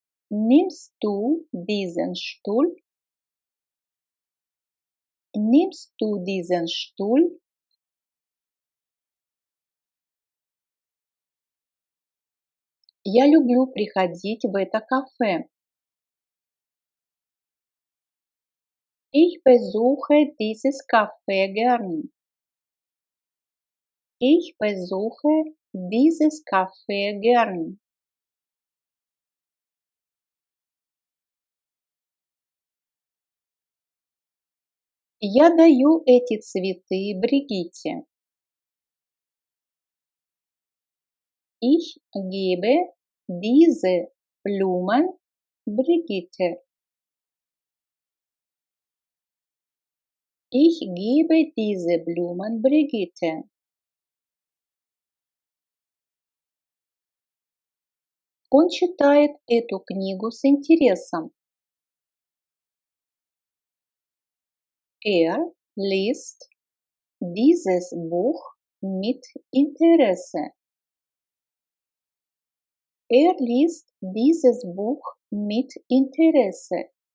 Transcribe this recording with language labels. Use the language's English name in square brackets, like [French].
[German] Nimmst du diesen Stuhl? Nimmst du diesen Stuhl? [Russian] Я люблю приходить в это кафе. [German] Ich besuche dieses Café gern. Ich besuche dieses Café gern. [Russian] Я даю эти цветы Бригитте. [German] Ich gebe diese Blumen Brigitte. Ich gebe diese Blumen Brigitte. [Russian] Он читает эту книгу с интересом. [German] Er liest dieses Buch mit Interesse. Er liest dieses Buch mit Interesse.